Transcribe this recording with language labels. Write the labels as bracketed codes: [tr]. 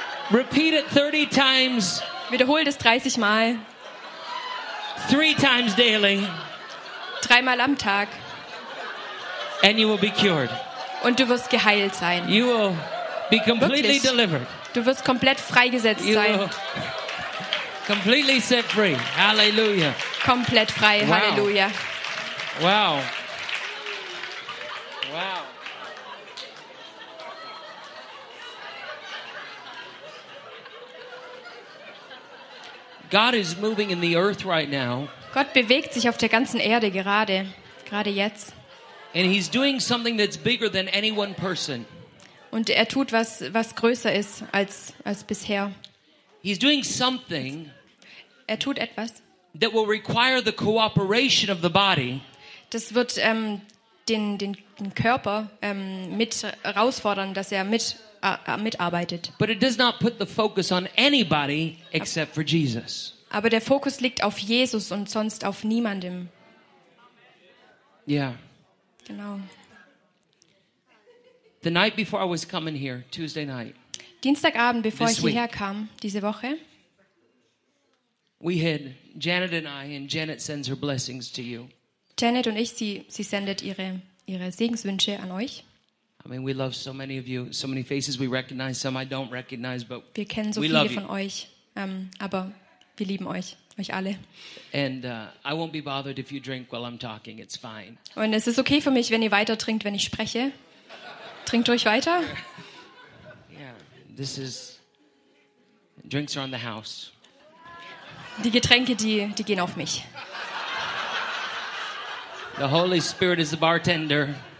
[en] Repeat it 30 times. [de] Wiederhol das 30 Mal. [en] Three times daily. [de] Dreimal am Tag. [en] And you will be cured. [de] Und du wirst geheilt sein. [en] You will be completely [de] Wirklich. [en] Delivered. [de] Du wirst komplett freigesetzt [en] you [de] sein. [en] Will completely set free. Hallelujah. [de] Komplett frei. Wow. Hallelujah. [en] Wow. Wow. God is moving in the earth right now. [de] Gott bewegt sich auf der ganzen Erde gerade jetzt. [en] And he's doing something that's bigger than any one person. [de] Und er tut was größer ist als bisher. [en] He's doing something. [de] Er tut etwas. [en] That will require the cooperation of the body. [de] Das wird den Körper mit herausfordern, dass er mitarbeitet. [en] But it does not put the focus on anybody except for Jesus. [de] Aber der Fokus liegt auf Jesus und sonst auf niemandem. [en] Yeah. [de] Genau. [en] The night before I was coming here, Tuesday night. [de] Dienstagabend, bevor ich hierher kam, diese Woche. [en] We had Janet and I, and Janet sends her blessings to you. [de] Janet und ich, sie sendet ihre Segenswünsche an euch. [en] I mean, we love so many of you, so many faces we recognize, some I don't recognize, but [de] wir kennen so viele von euch, aber Wir lieben euch, euch alle. [en] And I won't be bothered if you drink while I'm talking. It's fine. [de] Und es ist okay für mich, wenn ihr weiter trinkt, wenn ich spreche. Trinkt euch weiter. [en] Yeah, this is. Drinks are on the house. [de] Die Getränke, die gehen auf mich. [en] The Holy Spirit is the bartender.